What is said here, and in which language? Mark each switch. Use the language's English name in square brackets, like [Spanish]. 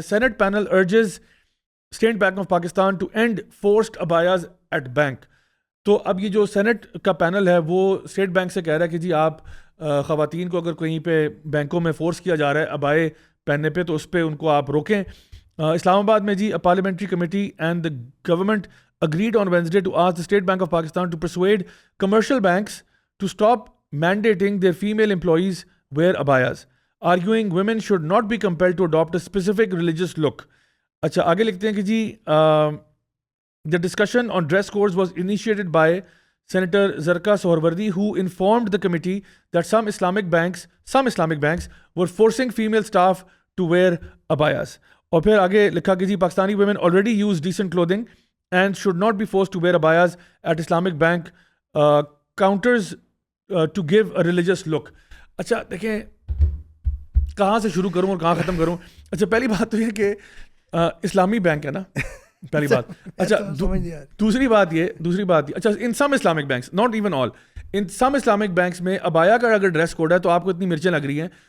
[English] Senate panel urges state bank of Pakistan to end forced abayas at bank. [Urdu] تو اب یہ جو سینٹ کا پینل ہے وہ اسٹیٹ بینک سے کہہ رہا ہے کہ جی آپ خواتین کو اگر کہیں پہ بینکوں میں فورس کیا جا رہا ہے ابائے پہننے پہ تو اس پہ ان کو آپ روکیں. اسلام آباد میں جی [English] Parliamentary committee and the government agreed on Wednesday to ask the State Bank of Pakistan to persuade commercial banks to stop mandating their female employees wear abayas, arguing women should not be compelled to adopt a specific religious look. [Urdu] اچھا آگے لکھتے ہیں کہ جی [English] the discussion on dress codes was initiated by Senator Zarqa Sohrawardi, who informed the committee that some Islamic banks were forcing female staff to wear abayas. [Urdu] اور پھر آگے لکھا کہ جی [English] Pakistani women already use decent clothing and should not be forced to wear abayas at Islamic bank counters to give a religious look. [Urdu] اچھا دیکھیں کہاں سے شروع کروں اور کہاں ختم کروں. اچھا پہلی بات تو یہ کہ اسلامی بینک ہے نا, پہلی بات. اچھا دوسری بات یہ اچھا [English] in some Islamic banks, [Urdu] not even all, in some Islamic banks میں ابایا کا اگر ڈریس کوڈ ہے تو آپ کو اتنی مرچیں لگ رہی ہیں.